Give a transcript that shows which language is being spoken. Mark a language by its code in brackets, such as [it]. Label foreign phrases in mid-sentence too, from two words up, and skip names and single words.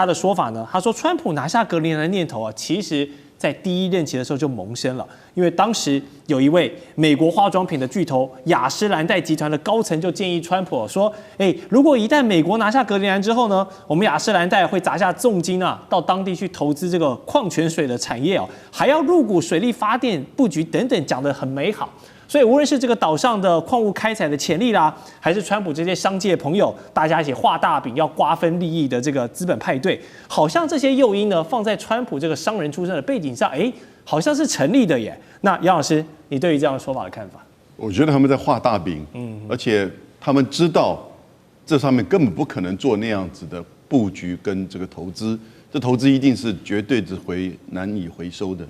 [zh] 的說法呢，他說川普拿下格陵蘭的念頭啊，其實在第一任期的時候就萌生了，因為當時有一位美國化妝品的巨頭雅詩蘭黛集團的高層就建議川普說，如果一旦美國拿下格陵蘭之後呢，我們雅詩蘭黛會砸下重金啊，到當地去投資這個礦泉水的產業哦，還要入股水力發電布局等等，講得很美好。所以無論是這個島上的礦物開採的潛力啦，還是川普這些商界朋友，大家一起畫大餅要瓜分利益的這個資本派对，好像這些誘因呢，放在川普這個商人出身的背景上，好像是成立的耶。那楊老師，你對於這樣的說法的看法？我覺得他們在畫大餅，而且他們知道這上面根本不可能做那樣子的布局跟这個投資，這投資一定是絕對難以回收的。